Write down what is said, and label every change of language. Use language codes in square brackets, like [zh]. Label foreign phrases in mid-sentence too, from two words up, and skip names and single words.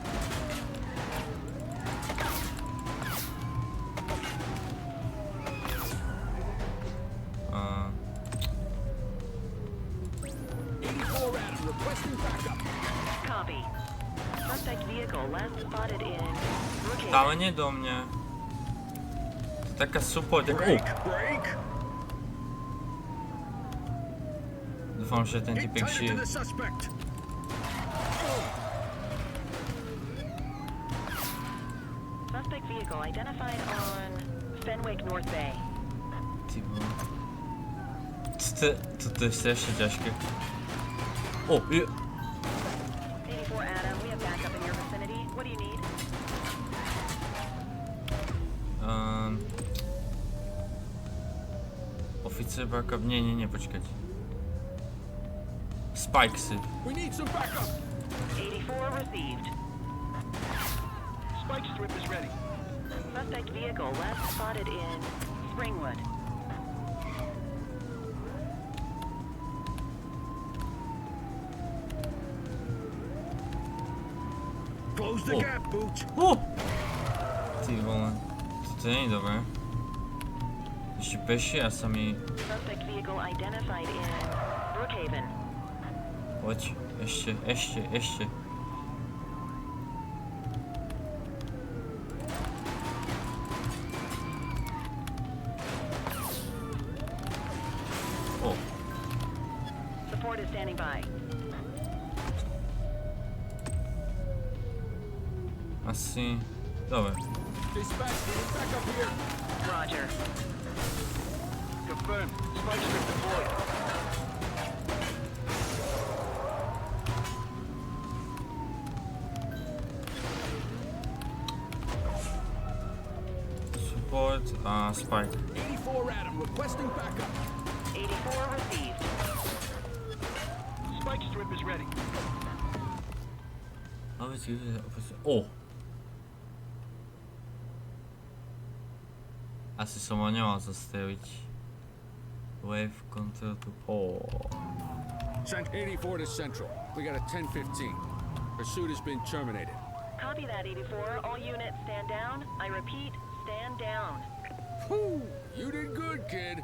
[en] Copy. Suspect vehicle last spotted in Brookhaven. [sk] Ale nie do mňa. To je taká support, ako... [en] Break! [sk] Dúfam, že ten typek žije. [en] Suspect vehicle identified on Fenwick North Bay. [sk] Ty vole. Toto je strašne ťažké. Je. [en] 84 Adam, we have backup in your vicinity. What do you need? Officer backup? [sk] Nie, počkať. Spikesy. [en] We need some backup! 84 received. Spike strip is ready. Suspect vehicle last spotted in Springwood. Close the gap, Booch! [sk] Ty vole. Toto nie je dobré. ešte peši a sa mi... [en] Suspect vehicle identified in Brookhaven. [sk] Poď, ešte. O, [en] Support is standing by. [sk] asi... Dobre. [en] Dispatch, we're back up here. Roger. Confirmed. Spike strip deployed. [sk] Support a Spike. [en] 84 Adam, requesting backup. 84 received. Spike strip is ready. O! [sk] Asi som ho nemal zastaviť. [en] Wave control to... O. 84 to Central. We got a 10:15. Pursuit has been terminated. Copy that, 84. All units stand down. I repeat, stand down. Whew, you did good, kid.